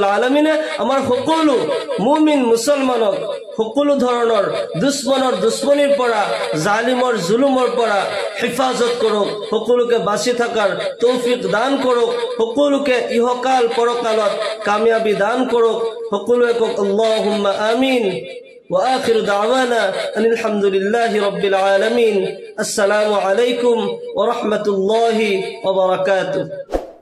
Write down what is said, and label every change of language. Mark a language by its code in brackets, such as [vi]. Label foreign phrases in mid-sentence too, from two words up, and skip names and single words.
[as] আলামিনে আমাৰ সকলো মুমিন মুছলমানক সকলো ধৰণৰ দুশ্মনৰ দুশ্মনীৰ পৰা জালিমৰ জুলুমৰ পৰা হিফাজত কৰক সকলোকে বাচি থকাৰ তৌফিক দান কৰক সকলোকে ইহকাল পৰকালত কামিয়াবি দান কৰক সকলোৱে কওক [ar] اللهم آمين وآخر دعوانا أن الحمد لله رب العالمين السلام عليكم ورحمة الله وبركاته